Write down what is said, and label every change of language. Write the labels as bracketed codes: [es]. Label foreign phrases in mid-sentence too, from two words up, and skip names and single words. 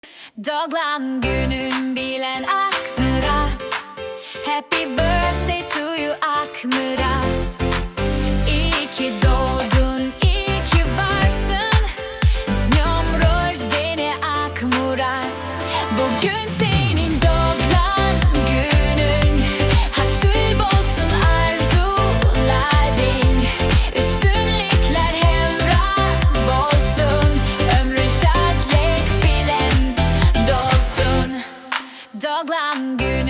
[tk] Doglan günün bilen Ak Murat. [en] Happy birthday to you Ak Murat. [tr] İyi ki doğdun, iyi ki varsın. [ru] С днём рождения Ak Murat. [tk] Bugün senin doglan günün. Hasıl bolsun arzuların. Üstünlükler hemrah bolsun. Ömrün şadlık bilen dolsun. Doglan